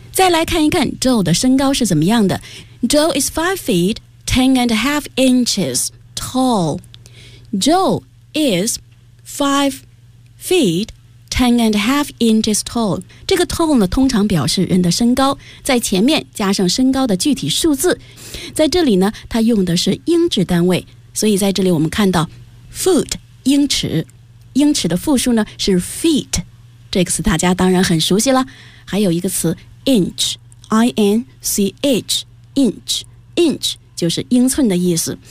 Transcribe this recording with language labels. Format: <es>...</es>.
<zh>再来看一看 Joe 的身高是怎么样的。</zh> <en>Joe is 5 feet 10 and a half inches tall. Joe is 5 feet 10 and a half inches tall.</en> <zh>这个 tall 呢，通常表示人的身高，在前面加上身高的具体数字。在这里呢，它用的是英制单位，所以在这里我们看到 foot 英尺，英尺的复数呢是 feet。这个词大家当然很熟悉了，还有一个词 inch 就是英寸的意思。</zh>